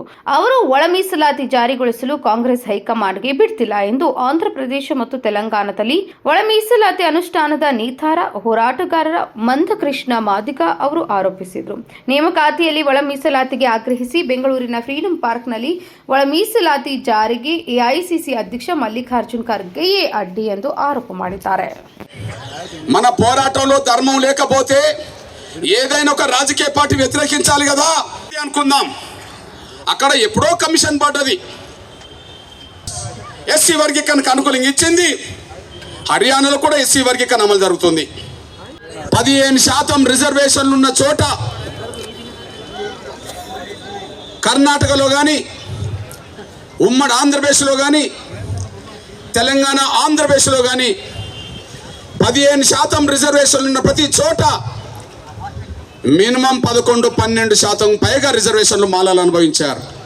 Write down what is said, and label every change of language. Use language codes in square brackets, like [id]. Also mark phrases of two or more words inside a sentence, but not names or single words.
[kn] ಅವರು ಒಳ ಮೀಸಲಾತಿ ಜಾರಿಗೊಳಿಸಲು ಕಾಂಗ್ರೆಸ್ ಹೈಕಮಾಂಡ್ಗೆ ಬಿಡ್ತಿಲ್ಲ ಎಂದು ಆಂಧ್ರಪ್ರದೇಶ ಮತ್ತು ತೆಲಂಗಾಣದಲ್ಲಿ ಒಳ ಮೀಸಲಾತಿ ಅನುಷ್ಠಾನದ ನೇತಾರ ಹೋರಾಟಗಾರರ ಮಂದಕೃಷ್ಣ ಮಾದಿಗ ಅವರು ಆರೋಪಿಸಿದರು. ನೇಮಕಾತಿಯಲ್ಲಿ ಒಳ ಮೀಸಲಾತಿಗೆ ಆಗ್ರಹಿಸಿ ಬೆಂಗಳೂರಿನ ಫ್ರೀಡಂ ಪಾರ್ಕ್ನಲ್ಲಿ ಒಳ ಮೀಸಲಾತಿ ಜಾರಿಗೆ ಎಐಸಿಸಿ ಅಧ್ಯಕ್ಷ ಮಲ್ಲಿಕಾರ್ಜುನ್ ಖರ್ಗೆಯೇ ಅಡ್ಡಿ ಎಂದು ಆರೋಪ ಮಾಡಿದ್ದಾರೆ. [te] మన పోరాటంలో ధర్మం లేకపోతే ఏదైనా ఒక రాజకీయ పార్టీ వ్యతిరేకించాలి కదా అనుకుందాం. అక్కడ ఎప్పుడో కమిషన్ పడ్డది, ఎస్సీ వర్గీకరణకు అనుకూలంగా ఇచ్చింది. హర్యానాలో కూడా ఎస్సీ వర్గీకరణ అమలు జరుగుతుంది. 15% రిజర్వేషన్లు ఉన్న చోట కర్ణాటకలో కానీ, ఉమ్మడి ఆంధ్రప్రదేశ్లో కానీ, తెలంగాణ ఆంధ్రప్రదేశ్లో కానీ 15% రిజర్వేషన్లు ఉన్న ప్రతి చోట మినిమం 11-12% పైగా రిజర్వేషన్లు మాలాలు అనుభవించారు.